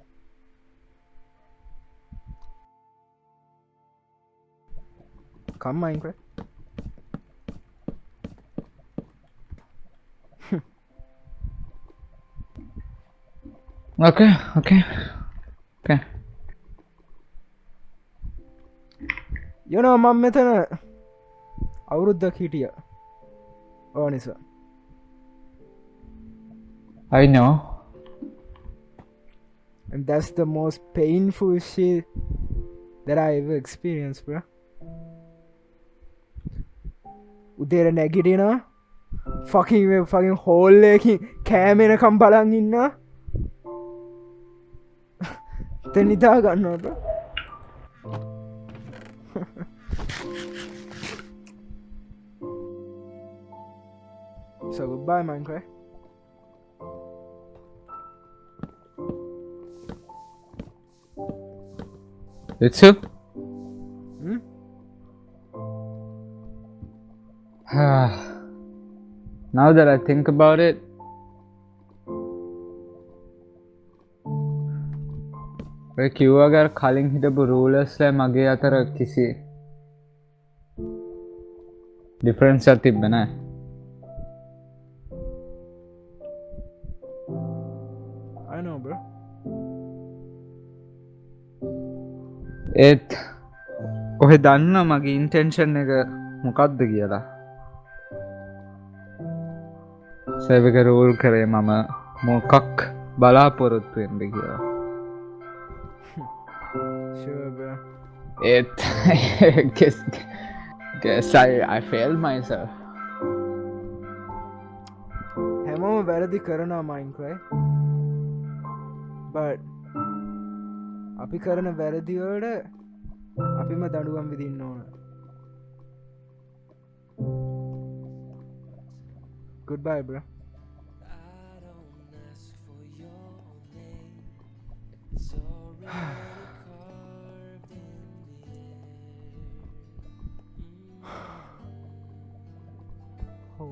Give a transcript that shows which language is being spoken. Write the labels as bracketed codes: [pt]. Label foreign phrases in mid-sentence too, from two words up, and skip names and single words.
[en] Come Minecraft. Okay. You know [si] මම මෙතන අවුරුද්දක් හිටියා. ඕ නිසා. [en] I know. And that's the most painful shit that I ever experienced, bro. [si] උදේට නැගිටිනවා [en] fucking hole [si] එකකින් කෑම එනකම් බලන් ඉන්නවා. then නිදා ගන්නවා bro. [en] So goodbye Minecraft. It's you? Now that I think about it, [si] ඔය කිව්වගර කලින් හිටපු රූලර්ස්ලා මගේ අතර කිසි ඩිෆරන්ස් එකක් තිබ්බ නෑ. [en] I know bro. [si] ඒත් ඔහෙ දන්න මගේ ඉන්ටෙන්ෂන් එක මොකක්ද කියලා. සර්වර් එක රූල් කරේ මම මොකක් බලාපොරොත්තු වෙන්නද කියලා. [en] Sure bro. guess I failed myself. [si] හැමෝම වැරදි කරනවා Minecraft. But අපි කරන වැරදිවලට අපිම දඩුවම් විදින්න ඕන. [en] Goodbye, bro. I don't ask for your name. It's already carved in the air.